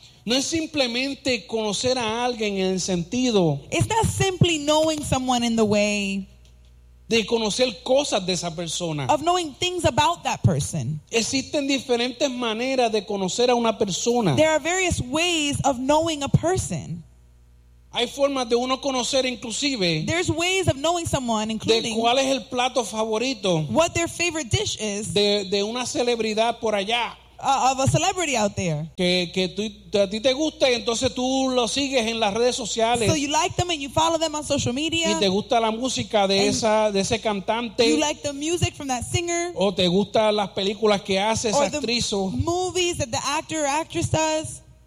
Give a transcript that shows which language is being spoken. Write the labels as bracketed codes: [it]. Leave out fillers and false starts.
[es] No es simplemente conocer a alguien en el sentido. [en] It's not simply knowing someone in the way. [es] De conocer cosas de esa persona. [en] Of knowing things about that person. [es] Existen diferentes maneras de conocer a una persona. [en] There are various ways of knowing a person. [es] Hay formas de uno conocer inclusive. [en] There's ways of knowing someone, including. [es] De cuál es el plato favorito. [en] What their favorite dish is. [es] De una celebridad por allá. [en] Of a celebrity out there. [es] Que tú, a ti te gusta y entonces tú lo sigues en las redes sociales. [en] So you like them and you follow them on social media. [es] Y te gusta la música de esa de ese cantante. [en] You like the music from that singer. [es] O te gustan las películas que hace esa actriz. [en] Or the movies that the actor or actress does.